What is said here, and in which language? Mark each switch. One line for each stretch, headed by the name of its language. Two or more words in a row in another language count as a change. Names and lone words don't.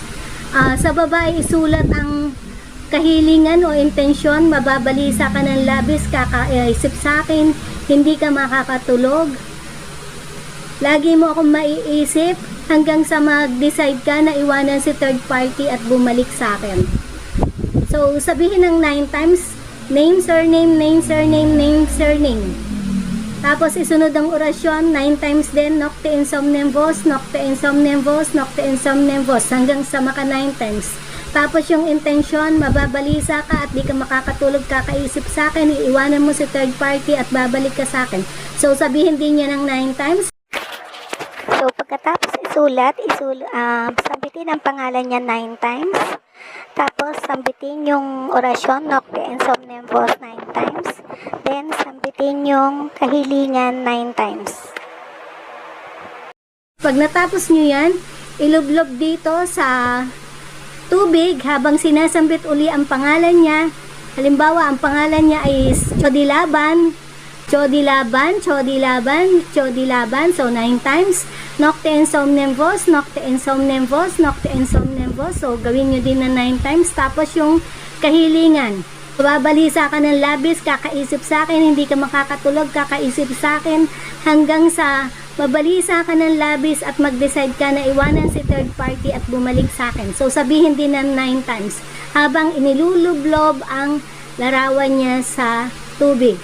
Filipino: Sa baba isulat ang kahilingan o intensyon, mababalisa ka ng labis, kakaisip sa akin, hindi ka makakatulog. Lagi mo akong maiisip hanggang sa mag-decide ka na iwanan si
English: third party
Filipino: at bumalik sa akin. So sabihin ng 9 times,
English: name, surname, name, surname,
Filipino: name, surname. Tapos isunod ang orasyon, 9 times din,
Latin: Nocte Insomnem Vos, Nocte Insomnem Vos, Nocte Insomnem Vos,
Filipino: hanggang sa maka 9 times. Tapos yung intention, mababalisa ka at di ka makakatulog, kakaisip sa akin, iiwanan mo si
English: third party
Filipino: at babalik ka sa akin. So sabihin din niya ng 9 times. So pagkatapos sambitin ang pangalan niya 9 times. Tapos sambitin yung orasyon,
Latin: Nocte Insomnem Vos 9 times.
Filipino: Then sambitin yung kahilingan 9 times. Pag natapos nyo yan, ilublob dito sa tubig habang sinasambit uli ang pangalan niya. Halimbawa, ang pangalan niya ay Chodilaban, Chodilaban, Chodilaban, Chodilaban. So 9 times.
Latin: Nocte Insomnem Vos, Nocte Insomnem Vos, Nocte Insomnem Vos.
Filipino: So gawin nyo din na 9 times. Tapos yung kahilingan, babalisa ka ng labis, kakaisip sa akin, hindi ka makakatulog, kakaisip sa akin, hanggang sa babalisa ka ng labis at mag-decide ka na iwanan si
English: third party
Filipino: at bumalik sa akin. So sabihin din ng 9 times habang inilulublob ang larawan niya sa tubig.